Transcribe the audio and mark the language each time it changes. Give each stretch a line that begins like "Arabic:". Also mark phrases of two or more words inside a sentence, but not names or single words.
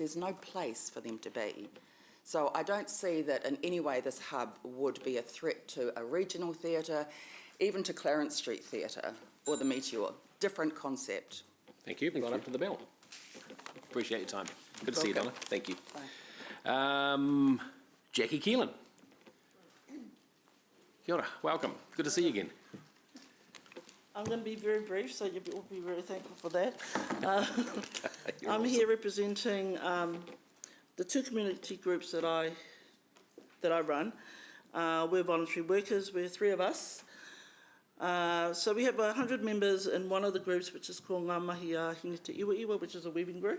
English: There's no place for them to be. So I don't see that in any way this hub would be a threat to a regional theatre, even to Clarence Street Theatre or the Meteor. Different concept. Thank you. Gone up to the bell. Appreciate your time. Good to see you, Donna. Thank you. Jackie Keelan.
Māori: Kia ora.
English: Welcome. Good to see you again. I'm going to be very brief, so you'll all be very thankful for that. I'm here representing the two community groups that I run. We're voluntary workers. We're 3 of us. So we have 100 members in one of the groups, which is called Ngā Mahi a Hingita Iwa Iwa, which is a weaving group.